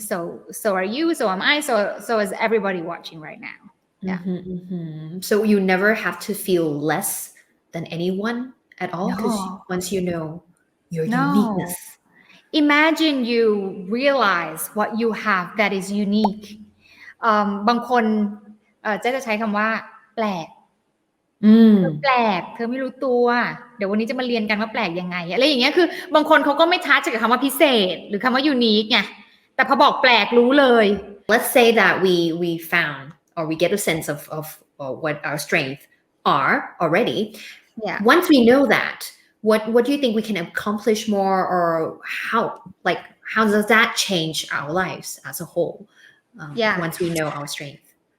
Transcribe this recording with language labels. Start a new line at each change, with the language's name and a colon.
English: So are you, so am I, so is everybody watching right now. Yeah. So you never have to feel less than anyone at all, because once you know your uniqueness. Imagine you realize what you have that is unique.
Thai: บางคนจะใช้คำว่าแปลกแปลกเธอไม่รู้ตัวเดี๋ยววันนี้จะมาเรียนกันว่าแปลกยังไงอะไรอย่างเงี้ยคือบางคนเขาก็ไม่ทัชกับคำว่าพิเศษหรือคำว่ายูนิคไงแต่พอบอกแปลกรู้เลย
English: Let's say that we found, or we get a sense of what our strengths are already. Yeah. Once we know that, what do you think we can accomplish more, or how does that change our lives as a whole once we know our strength?